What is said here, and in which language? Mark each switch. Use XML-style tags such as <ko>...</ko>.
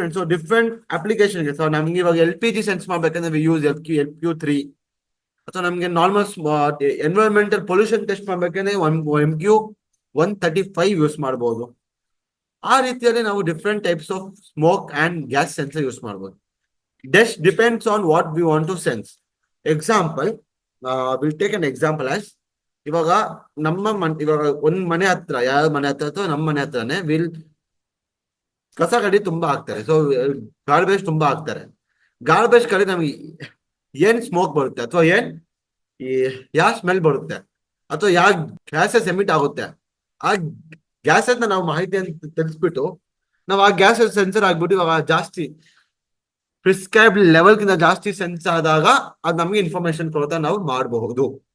<kn>So different application ಇದೆ. So ನಮ್ಗೆ ಇವಾಗ LPG ಸೆನ್ಸ್ ಮಾಡ್ಬೇಕಂದ್ರೆ</kn> <en>we use</en> <kn>MQ3. ಅಥವಾ ನಮ್ಗೆ ನಾರ್ಮಲ್ ಎನ್ವೈರನ್ಮೆಂಟಲ್ ಪೊಲ್ಯೂಷನ್ ಟೆಸ್ಟ್ ಮಾಡ್ಬೇಕಂದ್ರೆ MQ135 ಯೂಸ್ ಮಾಡ್ಬೋದು. ಆ ರೀತಿಯಲ್ಲಿ ನಾವು</kn> <en>different types of smoke and gas sensor</en> <kn>use ಮಾಡ್ಬೋದು.</kn> <en>This depends on what we want to sense. Example, we'll take an example as</en> <kn>ಇವಾಗ ಇವಾಗ ಒಂದ್ ಮನೆ ಹತ್ರ, ಯಾವ ಮನೆ ಹತ್ರ ಅಥವಾ ನಮ್ಮ ಮನೆ ಹತ್ರನೇ ಕಸ ಕಡಿ ತುಂಬಾ ಹಾಕ್ತಾರೆ. ಸೊ ಗಾರ್ಬೇಜ್ ತುಂಬಾ ಹಾಕ್ತಾರೆ. ಗಾರ್ಬೇಜ್ ಕಡೆ ನಮಗೆ ಏನ್ ಸ್ಮೋಕ್ ಬರುತ್ತೆ ಅಥವಾ ಏನ್ ಈ ಯಾವ ಸ್ಮೆಲ್ ಬರುತ್ತೆ ಅಥವಾ ಯಾವ ಗ್ಯಾಸಸ್ ಎಮಿಟ್ ಆಗುತ್ತೆ, ಆ ಗ್ಯಾಸಸ್ ನಾವು ಮಾಹಿತಿಯನ್ನು ತಿಳಿಸ್ಬಿಟ್ಟು ನಾವು ಆ ಗ್ಯಾಸಸ್ ಸೆನ್ಸರ್ ಆಗ್ಬಿಟ್ಟು ಇವಾಗ ಜಾಸ್ತಿ ಪ್ರಿಸ್ಕ್ರೈಬ್ಡ್ ಲೆವೆಲ್ಗಿಂತ ಜಾಸ್ತಿ ಸೆನ್ಸ್ ಆದಾಗ ಅದು ನಮಗೆ ಇನ್ಫಾರ್ಮೇಶನ್ ಕೊಡ್ತಾ ನಾವು ಮಾಡಬಹುದು.</kn>